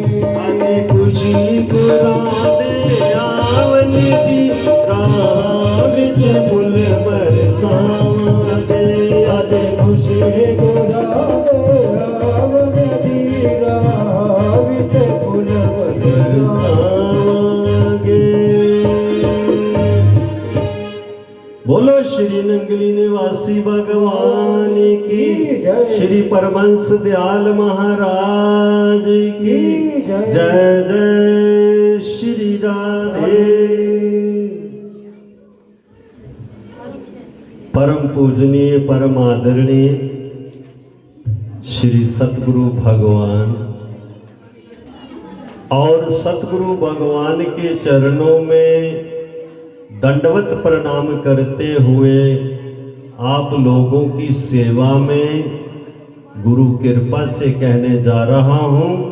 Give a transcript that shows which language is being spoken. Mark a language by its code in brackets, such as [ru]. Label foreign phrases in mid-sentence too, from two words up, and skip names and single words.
[pa] ਅੱਜ ਖੁਸ਼ੀ ਗੁਰਾਨੇ ਆਵਣੀ ਪੀਰਾਂ ਵਿੱਚ ਫੁੱਲ ਬਰਸਾਵਾਂਗੇ ਅੱਜ ਖੁਸ਼ੀ ਗੁਰਾਨੇ ਆਵਣੀ ਪੀਰਾਂ ਵਿੱਚ ਫੁੱਲ ਬਰਸਾਵਾਂਗੇ। [hi] बोलो श्री नंगली निवासी भगवान की जय। श्री परमंश दयाल महाराज की जय। जय जय श्री राधे। परम पूजनीय परम आदरणीय श्री सतगुरु भगवान और सतगुरु भगवान के चरणों में दंडवत प्रणाम करते हुए आप लोगों की सेवा में गुरु कृपा से कहने जा रहा हूं,